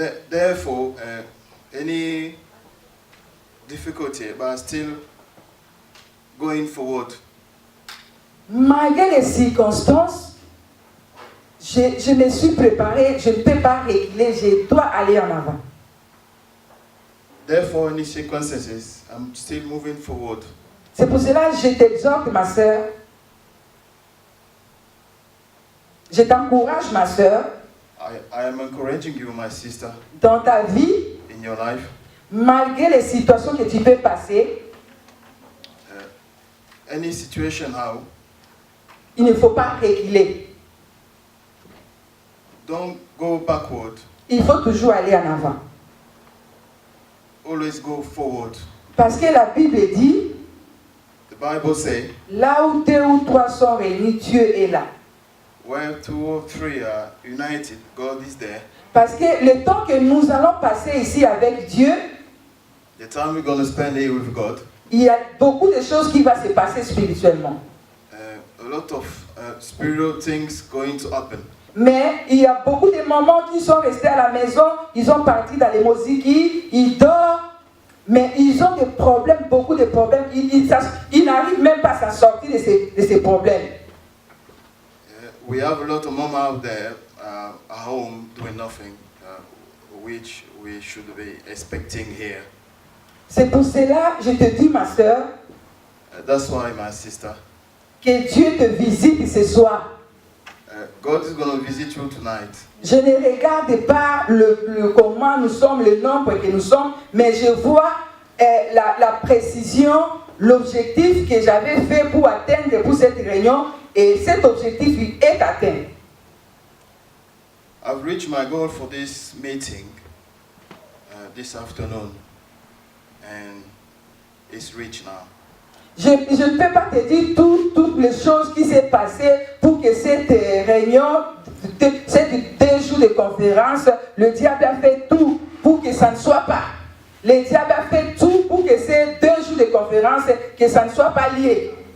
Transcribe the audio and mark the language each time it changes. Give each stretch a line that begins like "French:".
English: Therefore, any difficulty, but still going forward.
French: Malgré les circonstances, je me suis préparé, je ne peux pas reculer, je dois aller en avant.
English: Therefore, any circumstances, I'm still moving forward.
French: C'est pour cela que je t'exhorte, ma soeur. Je t'encourage, ma soeur,
English: I am encouraging you, my sister,
French: dans ta vie,
English: in your life.
French: malgré les situations que tu peux passer,
English: Any situation how,
French: il ne faut pas reculer.
English: Don't go backward.
French: Il faut toujours aller en avant.
English: Always go forward.
French: Parce que la Bible dit,
English: The Bible says,
French: là où 2 ou 3 sont réunis, Dieu est là.
English: where 2 or 3 are united, God is there.
French: Parce que le temps que nous allons passer ici avec Dieu,
English: The time we're going to spend here with God,
French: il y a beaucoup de choses qui vont se passer spirituellement.
English: a lot of spiritual things going to happen.
French: Mais il y a beaucoup de mamans qui sont restés à la maison, ils sont partis dans les musiques, ils dorment, mais ils ont des problèmes, beaucoup de problèmes. Ils n'arrivent même pas à s'en sortir de ces problèmes.
English: We have a lot of mom out there at home doing nothing, which we should be expecting here.
French: C'est pour cela, je te dis, ma soeur,
English: That's why, my sister,
French: que Dieu te visite ce soir.
English: God is going to visit you tonight.
French: Je ne regarde pas comment nous sommes, le nombre que nous sommes, mais je vois la précision, l'objectif que j'avais fait pour atteindre pour cette réunion, et cet objectif est atteint.
English: I've reached my goal for this meeting this afternoon, and it's reached now.
French: Je ne peux pas te dire toutes les choses qui s'est passées pour que cette réunion, ces 2 jours de conférence, le diable a fait tout pour que ça ne soit pas. Le diable a fait tout pour que ces 2 jours de conférence, que ça ne soit pas lié.